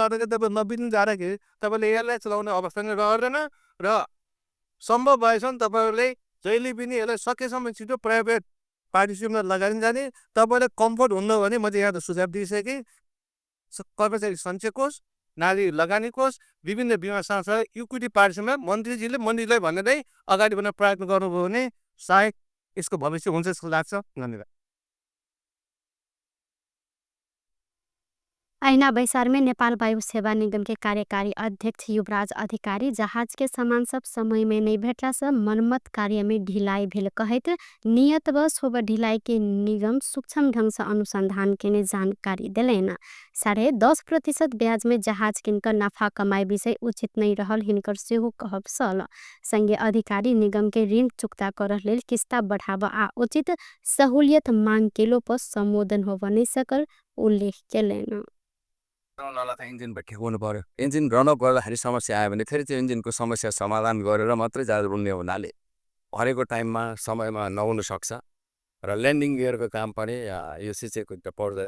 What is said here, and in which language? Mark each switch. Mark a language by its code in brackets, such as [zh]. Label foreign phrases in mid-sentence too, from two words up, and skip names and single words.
[ne] गर्दा तपाईँ 90 दिन जाँदाखेरि तपाईँले एयरलाइन चलाउने अवस्था नै रहँदैन र सम्भव भएसम्म तपाईँहरूले जहिले पनि यसलाई सकेसम्म छिटो [en] private participation [ne] लगानी जाने तपाईँलाई कम्फर्ट हुन्न भने म चाहिँ यहाँ सुझाव दिइसकेँ कर्मचारी सञ्चय कोष नारी लगानी कोष विभिन्न बिमा संस्था [en] equity participation [ne] मन्त्रीलाई भनेरै अगाडि बढ्न प्रयत्न गर्नुभयो भने सायद यसको भविष्य हुन्छ जस्तो लाग्छ। धन्यवाद। [mai] ऐना बैसार में नेपाल वायु सेवा निगम के कार्यकारी अध्यक्ष युवराज अधिकारी जहाज के सामान सब समय में नहीं भेटला से मरम्मत कार्य में ढिलाई भेल कहत नियत बस होब ढिलाई के निगम सूक्ष्म ढंग से अनुसंधान के जानकारी दिलेन। 10.5% ब्याज में जहाज किनकर नफा कमाई विषय उचित नहीं रहल हिनकर सेहो कहब सल। संघीय अधिकारी निगम के ऋण चुक्ता करह लेल किस्ता बढ़ाव आ उचित सहूलियत मांग केलो पर संबोधन हो नहीं सकल उल्लेख केलेन। [ne] इन्जिन ठेकाउनु पर्यो। इन्जिन रनअप गर्दाखेरि समस्या आयो भने फेरि त्यो इन्जिनको समस्या समाधान गरेर मात्रै जहाज उड्ने हुनाले हरेको टाइममा समयमा नहुन सक्छ र [en] landing gear [ne] काम पनि यो सिचेको त पर्दैन।